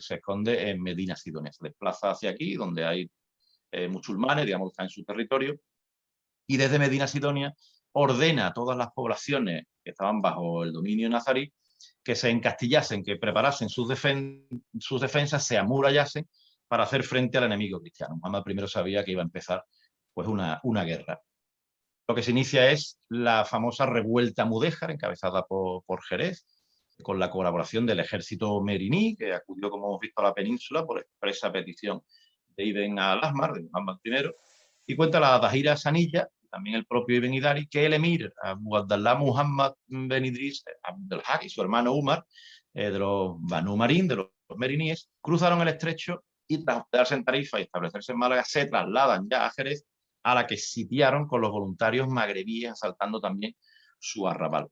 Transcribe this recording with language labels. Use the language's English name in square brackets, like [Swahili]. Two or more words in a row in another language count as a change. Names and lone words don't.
[Spanish] Se esconde en Medina Sidonia. Se desplaza hacia aquí, donde hay musulmanes, digamos, que están en su territorio, y desde Medina Sidonia ordena a todas las poblaciones que estaban bajo el dominio nazarí que se encastillasen, que preparasen sus defensas, se amurallasen para hacer frente al enemigo cristiano. Muhammad I sabía que iba a empezar pues, una guerra. Lo que se inicia es la famosa revuelta mudéjar, encabezada por Jerez, con la colaboración del ejército meriní, que acudió, como hemos visto, a la península por expresa petición de Ibn al-Ahmar, de Muhammad I, y cuenta la Dahira Sanilla, también el propio Ibn Hidari, que el emir Abu Abdallah Muhammad bin Idris Abdelhak y su hermano Umar, de los Banu Marín, de los meriníes, cruzaron el estrecho y tras hospedarse en Tarifa y establecerse en Málaga, se trasladan ya a Jerez, a la que sitiaron con los voluntarios magrebíes, asaltando también su arrabal.